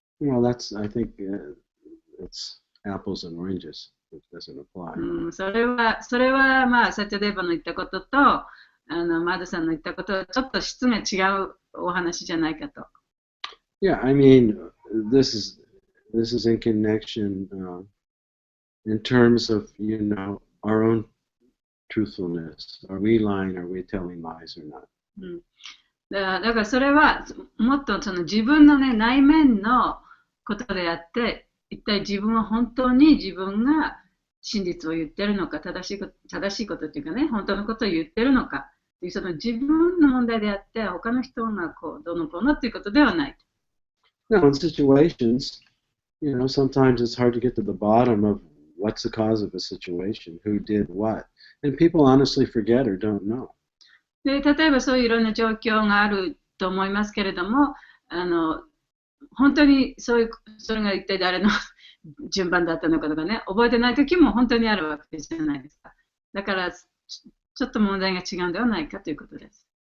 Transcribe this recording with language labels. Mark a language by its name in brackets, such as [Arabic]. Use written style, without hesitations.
[English] Well, I think it's apples and oranges. It doesn't apply. [Japanese] それはまあサチャデーバの言ったこととマドさんの言ったことはちょっと質が違うお話じゃないかと。 [English] Yeah, I mean, this is in connection in terms of our own truthfulness. Are we lying? Are we telling lies or not? [Japanese] だからそれはもっと自分のね内面のことであって、一体自分は本当に自分が真実を言ってるのか、正しいことっていうかね、本当のことを言ってるのか、その自分の問題であって、他の人がどうのこうのっていうことではない。 [English] Now, in situations, sometimes it's hard to get to the bottom of what's the cause of a situation, who did what, and people honestly forget or don't know. [Japanese] で例えばそういういろんな状況があると思いますけれども、本当にそれが一体誰の順番だったのかとかね、覚えてない時も本当にあるわけじゃないですか。だからちょっと問題が違うんではないかということです。